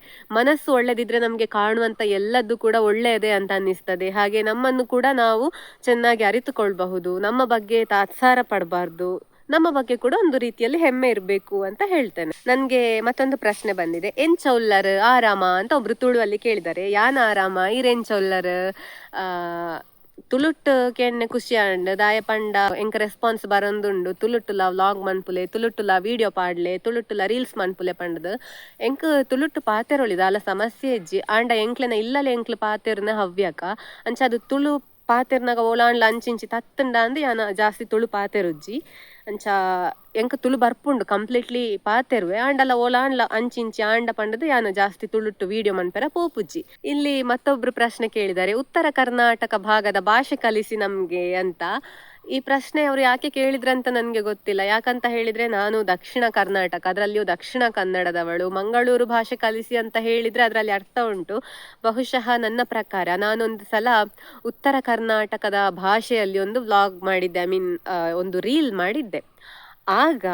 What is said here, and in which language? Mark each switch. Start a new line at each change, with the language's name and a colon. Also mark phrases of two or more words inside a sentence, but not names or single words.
Kannada: ಮನಸ್ಸು ಒಳ್ಳೆದಿದ್ರೆ ನಮ್ಗೆ ಕಾಣುವಂತ ಎಲ್ಲದ್ದು ಕೂಡ ಒಳ್ಳೆಯದೇ ಅಂತ ಅನ್ನಿಸ್ತದೆ. ಹಾಗೆ ನಮ್ಮನ್ನು ಕೂಡ ನಾವು ಚೆನ್ನಾಗಿ ಅರಿತುಕೊಳ್ಬಹುದು, ನಮ್ಮ ಬಗ್ಗೆ ತಾತ್ಸಾರ ಪಡಬಾರ್ದು, ನಮ್ಮ ಬಗ್ಗೆ ಕೂಡ ಒಂದು ರೀತಿಯಲ್ಲಿ ಹೆಮ್ಮೆ ಇರಬೇಕು ಅಂತ ಹೇಳ್ತೇನೆ. ನನ್ಗೆ ಮತ್ತೊಂದು ಪ್ರಶ್ನೆ ಬಂದಿದೆ,
Tulu: ಎಂಚೌಲ್ಲರ್ ಆರಾಮ
Kannada: ಅಂತ ಒಬ್ರು ತುಳುವಲ್ಲಿ ಕೇಳಿದ್ದಾರೆ.
Tulu: ಯಾನ್ ಆರಾಮ ಇರೆನ್ ಚೌಲ್ಲರ್ ತುಳುಟ್ ಕೆಣ್ಣೆ ಖುಷಿ ಅಂಡ್ ದಾಯ ಪಂಡ ಎಂಕ ರೆಸ್ಪಾನ್ಸ್ ಬರೊಂದುಂಡು. ತುಳುಟುಲ ವ್ಲಾಗ್ ಮನ್ಪುಲೆ, ತುಳುಟುಲ ವಿಡಿಯೋ ಪಾಡ್ಲೆ, ತುಳುಟುಲ ರೀಲ್ಸ್ ಮನ್ಪುಲೆ ಪಂಡದು ಎಂಕ್ ತುಳುಟು ಪಾತೆರೊಳಿದ ಅಲ್ಲ ಸಮಸ್ಯೆ ಇಜ್ಜಿ ಆಂಡ ಎಂಕ್ಲೆನ ಇಲ್ಲಲೆ ಎಂಕ್ಲು ಪಾತೆರ್ನ ಹವ್ಯಕ ಅಂಚ ಅದು ತುಳು ಪಾತೆರ್ನಾಗ ಓಲಾಂಡ್ಲ ಅಂಚಿಂಚಿ ತತ್ತಂಡ ಅಂದ್ ಯಾನ ಜಾಸ್ತಿ ತುಳು ಪಾತೆರುಜ್ಜಿ ಅಂಚ ಎಂಕ ತುಳು ಬರ್ಪುಂಡು ಕಂಪ್ಲೀಟ್ಲಿ ಪಾತೆರುವೆ ಆಂಡಲ ಓಲಾಂಡ್ಲ ಅಂಚಿಂಚಿ ಆಂಡ ಪಂಡದು ಯಾನು ಜಾಸ್ತಿ ತುಳುಟ್ಟು ವಿಡಿಯೋ ಮನ್ಪೆರ ಪೋಪುಜ್ಜಿ.
Kannada: ಇಲ್ಲಿ ಮತ್ತೊಬ್ರು ಪ್ರಶ್ನೆ ಕೇಳಿದ್ದಾರೆ, ಉತ್ತರ ಕರ್ನಾಟಕ ಭಾಗದ ಭಾಷೆ ಕಲಿಸಿ ನಮ್ಗೆ ಅಂತ. ಈ ಪ್ರಶ್ನೆ ಅವ್ರು ಯಾಕೆ ಕೇಳಿದ್ರಂತ ನನಗೆ ಗೊತ್ತಿಲ್ಲ. ಯಾಕಂತ ಹೇಳಿದ್ರೆ ನಾನು ದಕ್ಷಿಣ ಕರ್ನಾಟಕ, ಅದರಲ್ಲಿಯೂ ದಕ್ಷಿಣ ಕನ್ನಡದವಳು. ಮಂಗಳೂರು ಭಾಷೆ ಕಲಿಸಿ ಅಂತ ಹೇಳಿದ್ರೆ ಅದರಲ್ಲಿ ಅರ್ಥ ಉಂಟು. ಬಹುಶಃ ನನ್ನ ಪ್ರಕಾರ ನಾನೊಂದು ಸಲ ಉತ್ತರ ಕರ್ನಾಟಕದ ಭಾಷೆಯಲ್ಲಿ ಒಂದು ವ್ಲಾಗ್ ಮಾಡಿದ್ದೆ, ಒಂದು ರೀಲ್ ಮಾಡಿದ್ದೆ.